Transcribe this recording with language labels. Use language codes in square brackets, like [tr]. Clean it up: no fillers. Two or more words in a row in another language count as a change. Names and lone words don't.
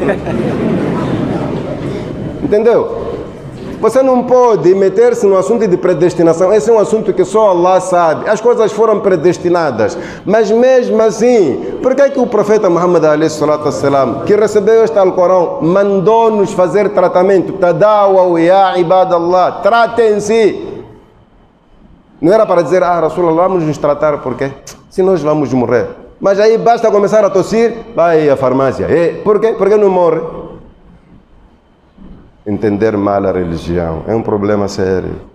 [pt] Entendeu? Você não pode meter-se no assunto de predestinação. Esse é um assunto que só Allah sabe. As coisas foram predestinadas. Mas mesmo assim, por que o profeta Muhammad ﷺ, que recebeu este Alcorão, mandou-nos fazer tratamento? [ar] تداووا يا عباد الله. [pt] Tratem-se. Não era para dizer: Rasulullah, vamos nos tratar, por quê? Se nós vamos morrer. Mas aí basta começar a tossir, vai à farmácia. Por quê? Porque não morre. Entender mal a religião é um problema sério.